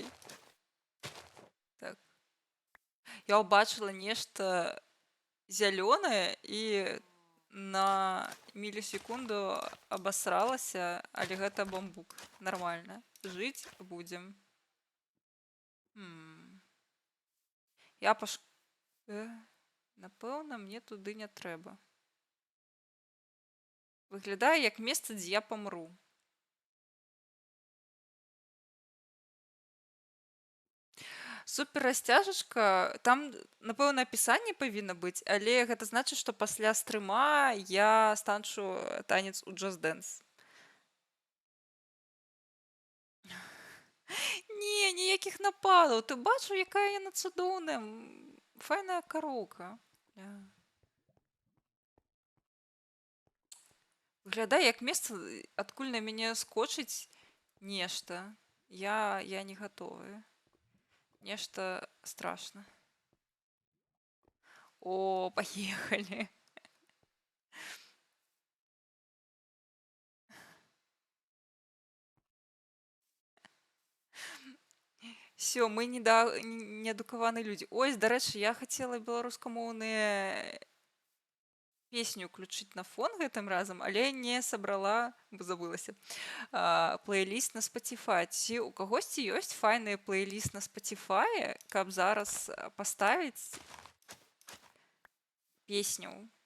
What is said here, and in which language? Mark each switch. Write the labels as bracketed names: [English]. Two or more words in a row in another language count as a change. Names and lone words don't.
[Belarusian] Так. Я ўбачыла нешта зялёнае і на мілісекунду абасралася, але гэта бамбук. Нармальна. Жыць будзем. М. Я паш... [Ukrainian] Напевно, мне туди не треба. Виглядає як місце, де я помру. Супер розтяжечка. Там, напевно, [Belarusian] апісанне павінна быць, але гэта значыць, што пасля стрыма я станчу танец у Just Dance. Не, ніякіх нападаў. Ты бачыў, якая яна цудоўная. Файная кароўка. Выглядае як месца, адкуль на мяне скочыць нешта. Я не гатовая. Нешта страшна. [Russian] О, поехали. [Belarusian] Все, мы неадукаваны людзі. Ось, дарэчы, я хацела беларускамоўныя песню ўключыць на фон гэтым разам, але не сабрала, бо забылася, плейліст на Spotify. Ці у кагосьці ёсць файны плейліст на Spotify, каб зараз паставіць песню?